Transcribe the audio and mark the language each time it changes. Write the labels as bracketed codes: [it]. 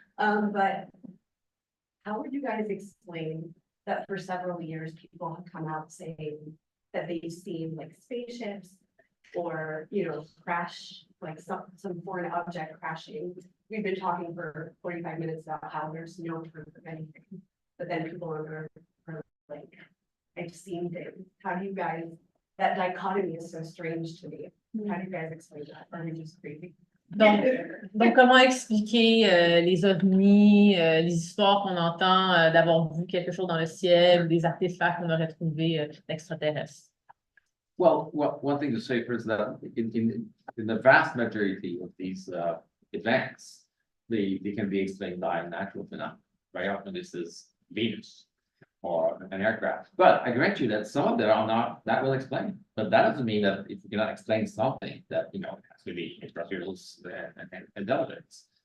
[en] But how would you guys explain that for several years people have come out saying that they've seen like spaceships or crash, like some foreign object crashing? We've been talking for 45 minutes about how there's no proof of anything, but then people on Earth are like, I've seen things. How do you guys, that dichotomy is so strange to me. How do you guys explain that? Are we just crazy? [fr] Donc comment expliquer les ovnis, les histoires qu'on entend d'avoir vu quelque chose dans le ciel, des artefacts qu'on aurait trouvés d'extraterrestres? [en] Well, one thing to say first is that in the vast majority of these events, they can be explained by natural phenomena. Very often this is Venus or an aircraft. But I grant you that some of them are not that well explained. But that doesn't mean that if you cannot explain something that it has to be extraterrestrials and intelligence.